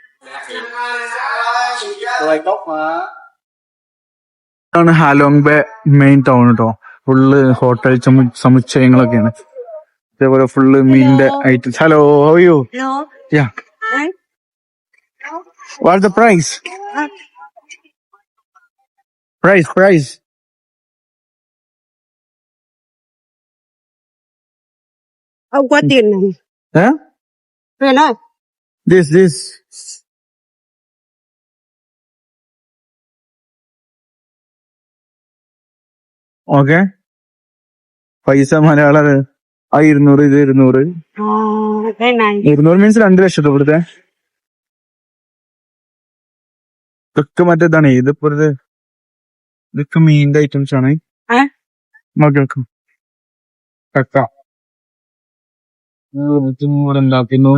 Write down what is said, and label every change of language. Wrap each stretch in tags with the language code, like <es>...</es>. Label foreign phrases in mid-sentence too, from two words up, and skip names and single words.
<ml>ആണ് ഹാലോങ് ബേ മെയിൻ ടൗൺ കേട്ടോ. ഫുള്ള് ഹോട്ടൽ സമുച്ചയങ്ങളൊക്കെയാണ്. അതേപോലെ ഫുള്ള് മീനിന്റെ ഐറ്റംസ്.</ml> <en>Hello, how you? Ya, what's the price? പ്രൈസ്</en> <vi>Ông qua tiền này. Hả? Huyền ơi.</vi> <en>This.</en> <ml>ഓക്കെ, പൈസ മലയാളം 200, ഇത് 200.</ml> <vi>Cái này.</vi> <ml>200 മീൻസ് 2 ലക്ഷം ഇവിടുത്തെ. ഇതൊക്കെ മറ്റേതാണ്. ഇതിപ്പോ ഇതൊക്കെ മീനിന്റെ ഐറ്റംസ് ആണ്. ഓക്കെ, കക്ക ഉണ്ടാക്കുന്നു.</ml>